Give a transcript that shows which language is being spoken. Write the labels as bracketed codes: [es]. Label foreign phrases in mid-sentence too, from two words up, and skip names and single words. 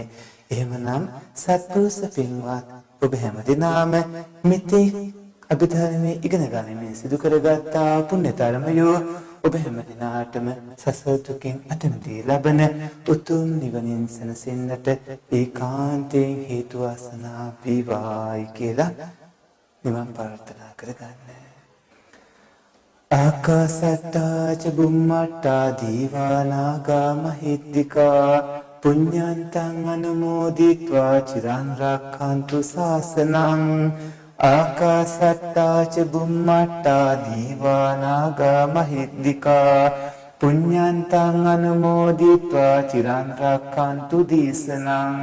[si] එහෙමනම් සත්පුරුෂ පින්වත් ඔබ හැමදෙනාම මෙතෙක් අභිධර්මයේ ඉගෙන ගනිමින් සිදු කරගත්තා පුණ්‍ය ධර්මයෝ ඔබ හැමදෙනාටම සසර දුකින් අත මිදී ලබන උතුම් නිවනින් සැනසෙන්නට ඒකාන්තයෙන් හේතු වාසනා වේවායි කියලා නිවන් ප්‍රාර්ථනා කරගන්න. [pi] ආකාසට්ටා ච බුම්මට්ටා දීවානාගා මහිද්దికා පුඤ්ඤන්තං අනුමෝදිත්වා චිරන් රක්ඛන්තු ශාසනං. ආකාසට්ටා ච බුම්මට්ටා දීවානාගා මහිද්దికා පුඤ්ඤන්තං අනුමෝදිත්වා චිරන් රක්ඛන්තු දේශනං.